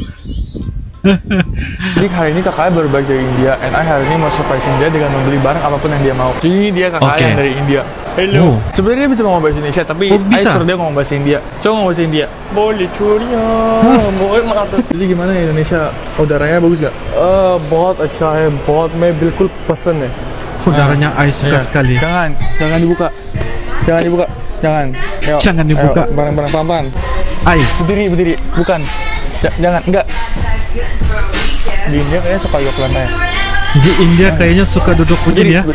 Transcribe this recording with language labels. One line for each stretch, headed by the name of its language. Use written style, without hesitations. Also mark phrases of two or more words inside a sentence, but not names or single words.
Indonesian: Jadi hari ini kakaknya baru balik dari India,
English: and I
Indonesian: hari ini mau surprise dia dengan membeli barang apapun yang dia mau. Jadi ini dia kakaknya Oke. yang dari India. Hello. Oh. Sebenarnya dia bisa ngomong bahasa Indonesia, tapi Bisa? suruh dia ngomong bahasa India. Coba ngomong bahasa India. Boleh curinya. Boleh makan. Jadi gimana ya Indonesia? Udaranya bagus gak?
Hindi: बहुत अच्छा है, बहुत मैं बिल्कुल पसंद है.
Indonesian: Udaranya I suka Iya. sekali. Jangan dibuka. Jangan. Ayo, Jangan dibuka. Ayo, bareng-bareng pelan-pelan. Ai, Berdiri. Bukan. Jangan, enggak. Di India kayaknya suka yuk lantai. di India kayaknya suka duduk begini ya.